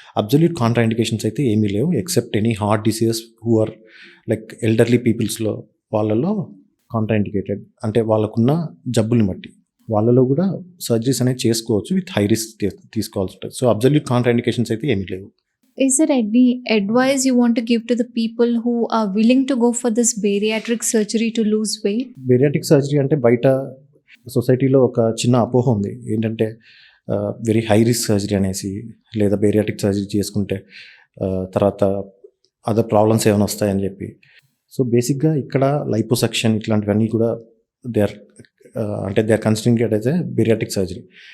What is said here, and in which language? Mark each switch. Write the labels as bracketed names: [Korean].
[Telugu] Absolute contraindications అయితే ఏమీ లేవు except any heart diseases who are like elderly పీపుల్స్లో వాళ్ళలో కాంట్రాఇండికేటెడ్ అంటే వాళ్ళకున్న జబ్బుల్ని బట్టి వాళ్ళలో కూడా సర్జరీస్ అనేది చేసుకోవచ్చు విత్ హై రిస్క్ తీసుకోవాల్సి ఉంటుంది. సో అబ్జల్యూట్ కాంట్రాఇండికేషన్స్ అయితే ఏమీ లేవు. [English] Is there any advice you want to give to the people who are willing to go for this bariatric surgery to lose weight? [Telugu] Bariatric surgery అంటే బయట సొసైటీలో ఒక చిన్న అపోహ ఉంది ఏంటంటే వెరీ హై రిస్క్ సర్జరీ అనేసి, లేదా బేరియాట్రిక్ సర్జరీ చేసుకుంటే తర్వాత అదర్ ప్రాబ్లమ్స్ ఏమైనా వస్తాయని చెప్పి. సో బేసిక్గా ఇక్కడ లైపోసక్షన్ ఇట్లాంటివన్నీ కూడా [English] They are considering it as a bariatric surgery.